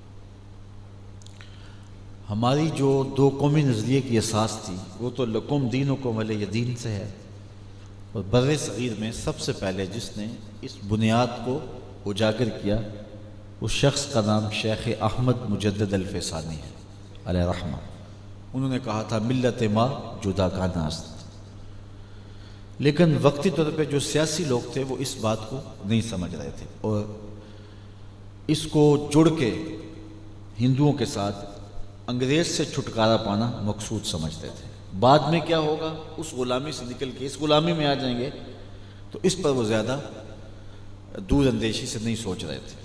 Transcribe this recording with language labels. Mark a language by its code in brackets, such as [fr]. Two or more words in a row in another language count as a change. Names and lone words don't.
[ur] ہماری جو دو قومی نظریے کی اساس تھی وہ تو [ar] لکم دینکم ولی دین [ur] سے ہے، اور بر صغیر میں سب سے پہلے جس نے اس بنیاد کو اجاگر کیا اس شخص کا نام شیخ احمد مجدد الفسانی ہے [ar] علیہ رحمہ۔ [ur] انہوں نے کہا تھا [fa] ملت ما جدا کانا است، [ur] لیکن وقتی طور پہ جو سیاسی لوگ تھے وہ اس بات کو نہیں سمجھ رہے تھے اور اس کو جڑ کے ہندوؤں کے ساتھ انگریز سے چھٹکارا پانا مقصود سمجھتے تھے۔ بعد میں کیا ہوگا، اس غلامی سے نکل کے اس غلامی میں آ جائیں گے، تو اس پر وہ زیادہ دور اندیشی سے نہیں سوچ رہے تھے۔